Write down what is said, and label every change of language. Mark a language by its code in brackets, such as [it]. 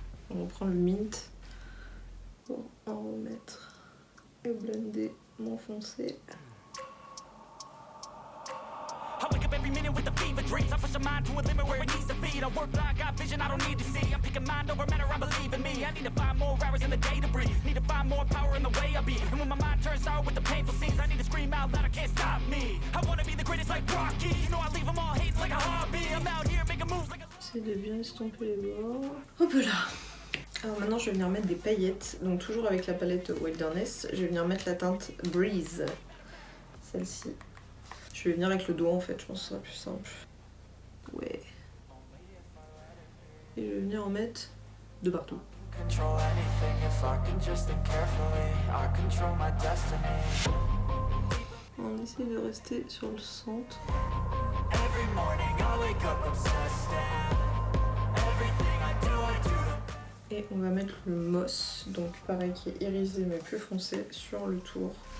[fr] On prend le mint pour en remettre et blender mon foncé. [en] I wake up every minute with the fever dreams. I push my mind to a limit where it needs to be. I work like I got vision I don't need to see. I'm picking mind over matter, I believe in me. I need to find more hours in the day to breathe. Need to find more power in the way I be. And when my mind turns sour with the painful scenes, I need to scream out loud, I can't stop me. I wanna be the greatest like Rocky. You know I leave them all hating like a hobby. I'm out here making moves like a... [fr] J'essaie de bien estomper les bords. Hop là. Alors maintenant je vais venir mettre des paillettes. Donc toujours avec la palette Wilderness, je vais venir mettre la teinte Breeze. Celle-ci. Je vais venir avec le doigt en fait, je pense que ce sera plus simple. Ouais. Et je vais venir en mettre de partout. [en] Control anything if I can just think carefully. I control my destiny. [fr] On essaie de rester sur le centre. [en] Every morning I wake up obsessed and everything I do [fr] Et on va mettre le moss, donc pareil qui est irisé mais plus foncé sur le tour.